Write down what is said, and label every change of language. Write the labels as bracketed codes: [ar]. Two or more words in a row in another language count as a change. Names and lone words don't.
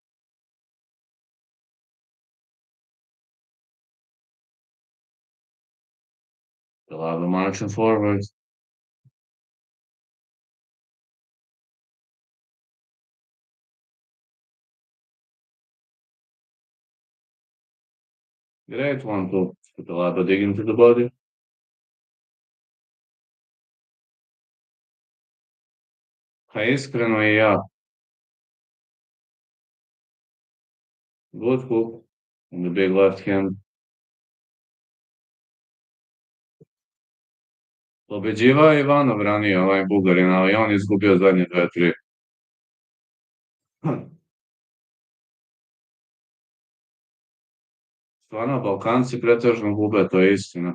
[en] Kutalaba marching forward. Great 1-2. Kutalaba digging to the body. [sr] Pa iskreno i ja. [en] Good hook on the big left hand. [sr] Pobeđivao je Ivanov ranije, ovaj Bugarin, ali on je izgubio zadnje 2-3. Stvarno, Balkanci pretežno gube, to je istina.